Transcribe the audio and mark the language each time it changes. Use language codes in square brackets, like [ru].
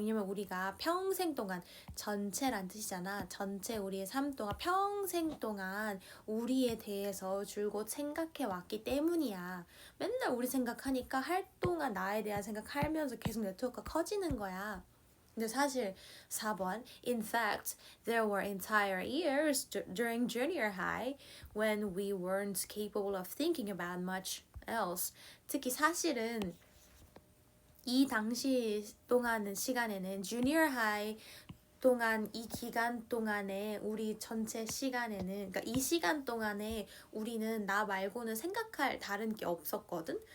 [ko] 왜냐면 우리가 평생 동안 전체란 뜻이잖아. 전체 우리의 삶 동안 평생 동안 우리에 대해서 줄곧 생각해 왔기 때문이야. 맨날 우리 생각하니까 할 동안 나에 대한 생각하면서 계속 네트워크가 커지는 거야. 근데 사실 4번 [en] In fact, there were entire years during junior high when we weren't capable of thinking about much else. [ko] 특히 사실은 이 당시 동안은 시간에는 junior high 동안 이 기간 동안에 우리 전체 시간에는 그러니까 이 시간 동안에 우리는 나 말고는 생각할 다른 게 없었거든.